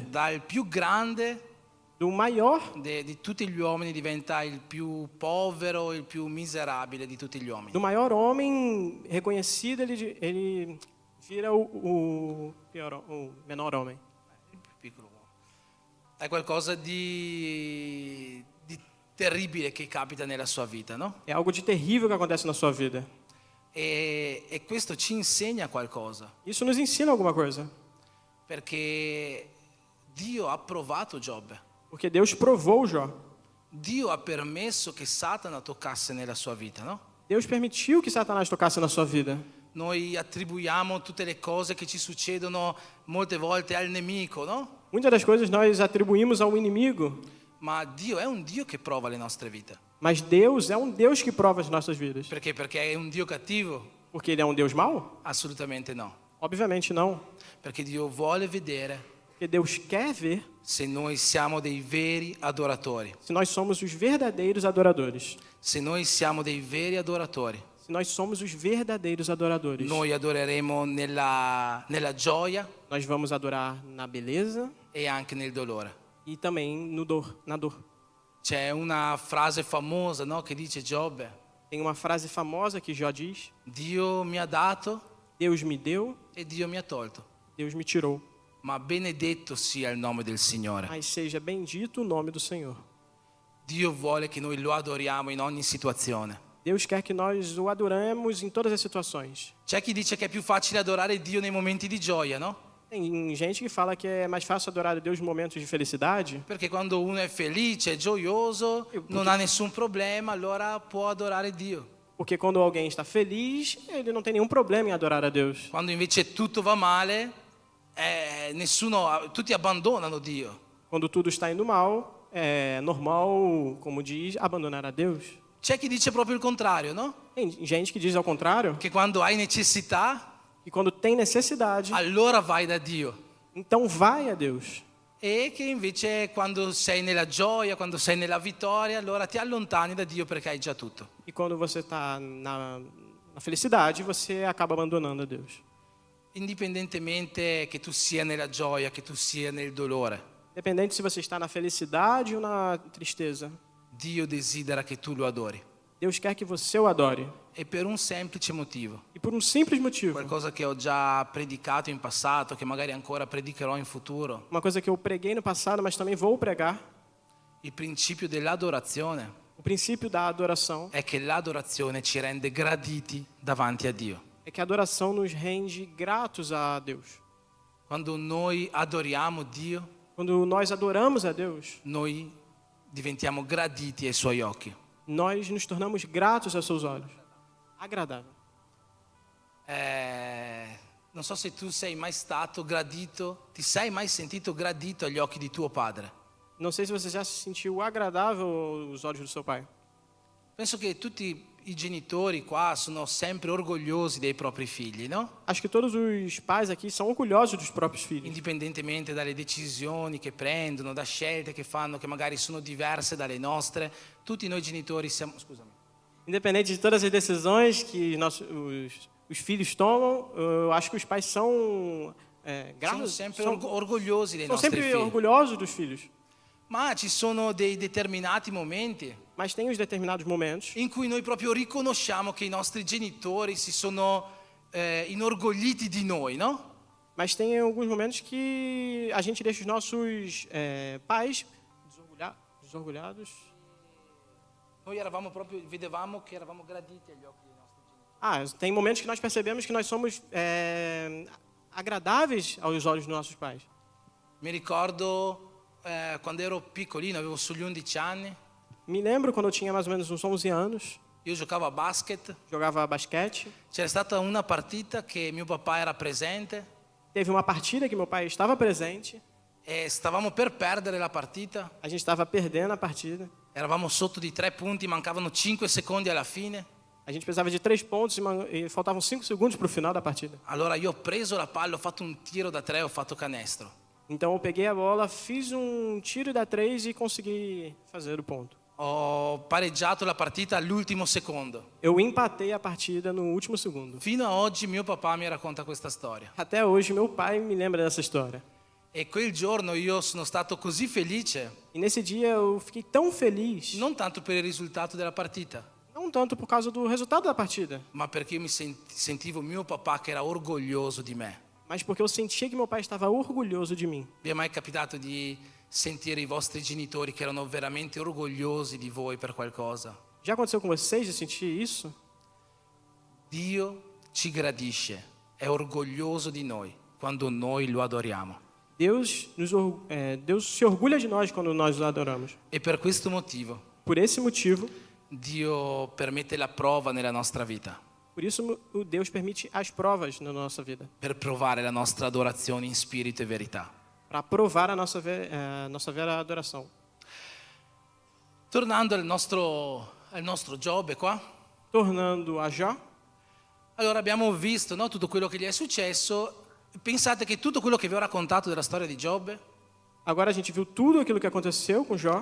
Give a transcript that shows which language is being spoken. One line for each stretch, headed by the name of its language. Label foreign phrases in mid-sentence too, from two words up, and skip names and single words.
Italian: Dal più grande
Portuguese: Do maior
Italian: di tutti gli uomini diventa il più povero, il più miserabile di tutti gli uomini.
Portuguese: do maior homem reconhecido, ele vira o menor homem.
Italian: Piccolo uomo. È qualcosa di terribile che capita nella sua vita, no?
Portuguese: É algo de terrível que acontece na sua vida.
Italian: E questo ci insegna qualcosa,
Portuguese: Isso nos ensina alguma coisa.
Italian: perché Dio ha provato Giobbe.
Portuguese: Porque Deus provou Jó.
Italian: Dio ha permesso che Satana toccasse nella sua vita, no?
Portuguese: Deus permitiu que Satanás tocasse na sua vida.
Italian: Noi attribuiamo tutte le cose che ci succedono molte volte al nemico, no?
Portuguese: Muitas das coisas nós atribuímos ao inimigo,
Italian: Ma Dio è un Dio che prova le nostre vite.
Portuguese: mas Deus é um Deus que prova as nossas vidas.
Italian: Perché? Perché è un Dio cattivo?
Portuguese: Porque Ele é um Deus mau?
Italian: Assolutamente no.
Portuguese: Obviamente não.
Italian: Perché Dio vuole vedere
Portuguese: Porque Deus quer ver
Italian: se noi siamo dei veri adoratori.
Portuguese: se nós somos os verdadeiros adoradores.
Italian: Se noi siamo dei veri adoratori,
Portuguese: Se nós somos os verdadeiros adoradores.
Italian: noi adoreremo nella gioia
Portuguese: Nós vamos adorar na beleza
Italian: e anche nel dolore.
Portuguese: e também na dor.
Italian: C'è una frase famosa, no, che dice Giobbe:
Portuguese: Tem uma frase famosa que Jó diz:
Italian: Dio mi ha dato
Portuguese: Deus me deu,
Italian: e Dio mi ha tolto.
Portuguese: Deus me tirou.
Italian: Ma benedetto sia il nome del Signore.
Portuguese: Mas seja bendito o nome do Senhor.
Italian: Dio vuole che noi lo adoriamo in ogni situazione.
Portuguese: Deus quer que nós o adoremos em todas as situações.
Italian: C'è chi dice che è più facile adorare Dio nei momenti di gioia, no?
Portuguese: Tem gente que fala que é mais fácil adorar a Deus em momentos de felicidade,
Italian: Perché quando uno è felice, è gioioso, non ha nessun problema, allora può adorare Dio.
Portuguese: porque quando alguém está feliz, ele não tem nenhum problema em adorar a Deus.
Italian: Quando invece tutto va male, tutti abbandonano Dio.
Portuguese: Quando tudo está indo mal, é normal, como diz, abandonar a Deus.
Italian: C'è chi dice proprio il contrario, no?
Portuguese: Tem gente que diz ao contrário,
Italian: Che quando hai necessità,
Portuguese: que quando tem necessidade,
Italian: allora vai da Dio.
Portuguese: então vai a Deus.
Italian: e che invece quando sei nella gioia, quando sei nella vittoria, allora ti allontani da Dio perché hai già tutto.
Portuguese: E quando você está na felicidade, você acaba abandonando a Deus.
Italian: Indipendentemente che tu sia nella gioia, che tu sia nel dolore,
Portuguese: Independente se você está na felicidade ou na tristeza,
Italian: Dio desidera che tu lo adori.
Portuguese: Deus quer que você o adore.
Italian: E per un semplice motivo,
Portuguese: E por um simples motivo.
Italian: qualcosa che ho già predicato in passato, che magari ancora predicherò in futuro,
Portuguese: Uma coisa que eu preguei no passado, mas também vou pregar.
Italian: il principio dell'adorazione
Portuguese: O princípio da adoração
Italian: è che l'adorazione ci rende graditi davanti a Dio.
Portuguese: é que a adoração nos rende gratos a Deus.
Italian: Quando noi adoriamo Dio,
Portuguese: Quando nós adoramos a Deus,
Italian: noi diventiamo graditi ai suoi occhi.
Portuguese: nós nos tornamos gratos aos seus olhos. Agradável.
Italian: Non so se tu sei mai stato gradito, ti sei mai sentito gradito agli occhi di tuo padre.
Portuguese: Não sei se você já se sentiu agradável aos olhos do seu pai.
Italian: Penso che tutti i genitori qua sono sempre orgogliosi dei propri figli, no?
Portuguese: Acho que todos os pais aqui são orgulhosos dos próprios filhos.
Italian: Indipendentemente dalle decisioni che prendono, da scelte che fanno che magari sono diverse dalle nostre, tutti noi genitori siamo... Scusami.
Portuguese: Independente de todas as decisões que os filhos tomam, eu acho que os pais são
Italian: Siamo
Portuguese: gratos,
Italian: sempre
Portuguese: são,
Italian: orgogliosi dei
Portuguese: são
Italian: nostri
Portuguese: sempre
Italian: figli.
Portuguese: orgulhosos dos filhos.
Italian: Ma ci sono dei determinati momenti
Portuguese: Mas tem os determinados momentos
Italian: in cui noi proprio riconosciamo che i nostri genitori si sono inorgogliti di noi, no?
Portuguese: Mas tem alguns momentos que a gente deixa os nossos pais desorgulhados.
Italian: Noi eravamo proprio, vedevamo che eravamo graditi agli occhi dei nostri genitori.
Portuguese: Tem momentos que nós percebemos que nós somos agradáveis aos olhos dos nossos pais.
Italian: Mi ricordo quando ero piccolino, avevo sugli 11 anni,
Portuguese: Me lembro quando eu tinha mais ou menos uns 11 anos,
Italian: io giocavo a basket,
Portuguese: jogava basquete.
Italian: c'era stata una partita che mio papà era presente
Portuguese: Teve uma partida que meu pai estava presente.
Italian: e stavamo per perdere la partita,
Portuguese: A gente estava perdendo a partida.
Italian: eravamo sotto di 3 punti, mancavano 5 secondi alla fine.
Portuguese: A gente precisava de 3 pontos e faltavam 5 segundos para o final da partida.
Italian: Allora io ho preso la palla, ho fatto un tiro da 3, ho fatto canestro.
Portuguese: Então eu peguei a bola, fiz um tiro da 3 e consegui fazer o ponto.
Italian: Ho pareggiato la partita all'ultimo secondo.
Portuguese: Eu empatei a partida no último segundo.
Italian: Fino a oggi mio papà mi racconta questa storia.
Portuguese: Até hoje meu pai me lembra dessa história.
Italian: E quel giorno io sono stato così felice,
Portuguese: E nesse dia eu fiquei tão feliz,
Italian: non tanto per il risultato della partita,
Portuguese: não tanto por causa do resultado da partida,
Italian: ma perché io mi sentivo mio papà che era orgoglioso di me.
Portuguese: mas porque eu sentia que meu pai estava orgulhoso de mim.
Italian: Vi è mai capitato di sentire i vostri genitori che erano veramente orgogliosi di voi per qualcosa?
Portuguese: Já aconteceu com vocês de sentir isso?
Italian: Dio ci gradisce, è orgoglioso di noi quando noi lo adoriamo.
Portuguese: Deus se orgulha de nós quando nós o adoramos.
Italian: E per questo motivo
Portuguese: Por esse motivo,
Italian: Dio permette la prova nella nostra vita,
Portuguese: por isso o Deus permite as provas na nossa vida,
Italian: per provare la nostra adorazione in spirito e verità.
Portuguese: para provar a nossa vera adoração.
Italian: Tornando al nostro Giobbe qua,
Portuguese: Tornando a Jó,
Italian: allora abbiamo visto, no, tutto quello che gli è successo. Pensate che tutto quello che vi ho raccontato della storia di Giobbe,
Portuguese: agora a gente viu tudo aquilo que aconteceu com Jó,